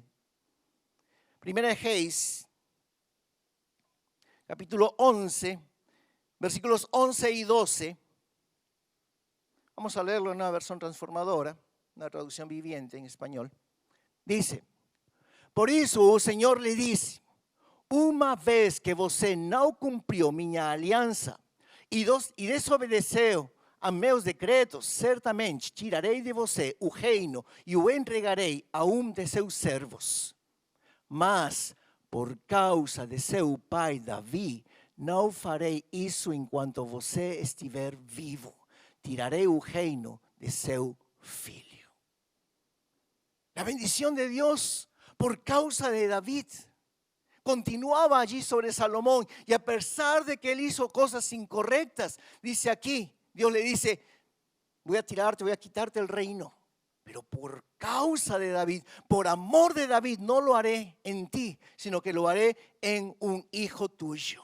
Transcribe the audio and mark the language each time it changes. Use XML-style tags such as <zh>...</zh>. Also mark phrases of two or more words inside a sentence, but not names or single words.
<es>Primera de Reyes, capítulo 11, versículos 11 y 12. Vamos a leerlo en una versión transformadora, una traducción viviente en español.</es> <pt>Dice, por isso o Senhor lhe disse, uma vez que você não cumpriu minha aliança e desobedeceu a meus decretos, certamente tirarei de você o reino e o entregarei a de seus servos. Mas, por causa de seu pai Davi, não farei isso enquanto você estiver vivo.</pt> <es>Tiraré el reino de</es> <pt>seu filho.</pt> <es>La bendición de Dios por causa de David continuaba allí sobre Salomón, y a pesar de que él hizo cosas incorrectas, dice aquí, Dios le dice, voy a quitarte el reino, pero por causa de David, por amor de David, no lo haré en ti, sino que lo haré en un hijo tuyo.</es>